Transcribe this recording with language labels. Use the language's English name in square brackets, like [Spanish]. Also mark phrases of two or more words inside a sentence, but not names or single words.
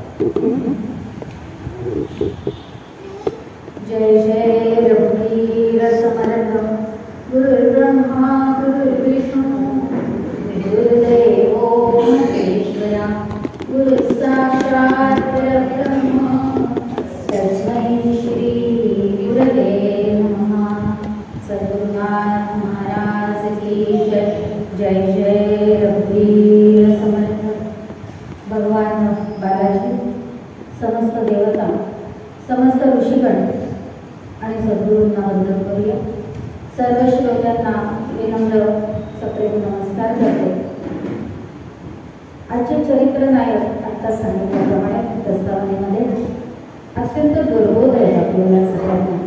[Marathi] जय जय रघुवीर समर्थ [Sanskrit] गुरुर्ब्रह्मा गुरुर्विष्णू गुरुदेवो महेश्वरा गुरु साक्षात् परब्रह्म तस्मै श्री गुरवे नमः. [Hindi] सद्गुरुनाथ महाराज की जय. [Marathi] जय जय रघुवीर समर्थ. भगवान बालाजी, समस्त देवता, समस्त ऋषीगण आणि सद्गुरूंना वंदन करूया. सर्व श्रोत्यांना विनम्र सप्रेम नमस्कार करते. आजचे चरित्र नायक आता सांगितल्याप्रमाणे प्रस्तावनेमध्ये अत्यंत गर्वोदय आहे आपल्याला सगळ्यांनाच.